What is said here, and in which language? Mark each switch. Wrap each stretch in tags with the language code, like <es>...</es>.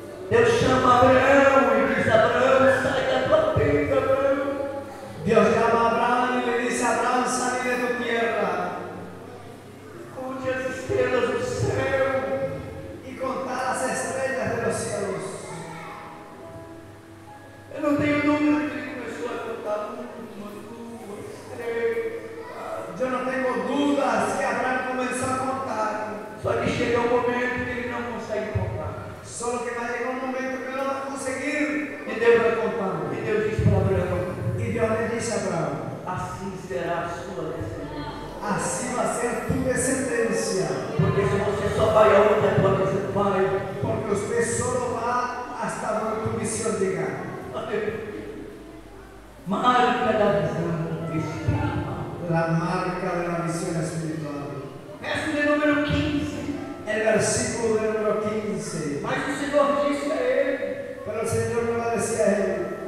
<pt>Deus chama Abraão e diz: Abraão, sai da tua tenda, Abraão.</pt> <es>Dios llama a Abraham y le dice a Abraham, sal de tu tierra</es> <pt>Conte as estrelas do céu.</pt> <es>y contar las estrellas de los cielos.</es> <pt>Eu não tenho dúvida que ele começou a contar uma, duas, três.</pt> <es>Yo no tengo dudas que Abraham comenzó a contar.</es> <pt>Só que chega um momento que ele não consegue contar.</pt> <es>Solo que va a llegar un momento que no va a conseguir.</es> <pt>E Deus vai contar. E Deus diz para Abraão:</pt> <es>Y Dios le dice a Abraham,</es> <pt>assim será a sua descendência.</pt> <es>así va a ser tu descendencia.</es> <pt>Porque se você só vai aonde a tua visão vai,</pt> <es>Porque usted solo va hasta donde tu visión llega.</es> <pt>marca da visão espiritual.</pt> <es>La marca de la visión espiritual.</es> <pt>Verso de número 15.</pt> <es>El versículo de número 15.</es> <pt>Mas o Senhor disse a ele:</pt> <es>Pero el Señor le va a decir a él,</es>